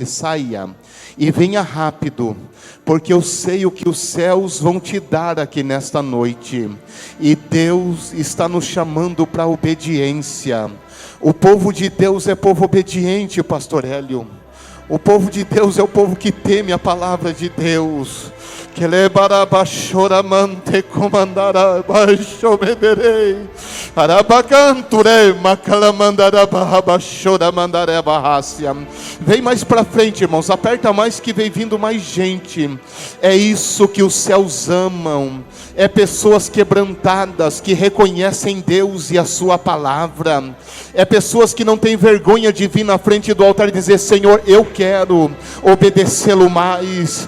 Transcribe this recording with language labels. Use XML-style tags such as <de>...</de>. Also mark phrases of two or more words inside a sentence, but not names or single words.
<pt>Saia e venha rápido, porque eu sei o que os céus vão te dar aqui nesta noite. E Deus está nos chamando para a obediência. O povo de Deus é povo obediente, pastor Hélio. O povo de Deus é o povo que teme a palavra de Deus. Que lebarabachora mante comandará baixo mederei. Arabacanture macalamandara barrabachora mandaré barrácia. Vem mais para frente, irmãos. Aperta mais que vem vindo mais gente. É isso que os céus amam. É pessoas quebrantadas que reconhecem Deus e a sua palavra. É pessoas que não têm vergonha de vir na frente do altar e dizer: Senhor, eu quero obedecê-lo mais.</pt>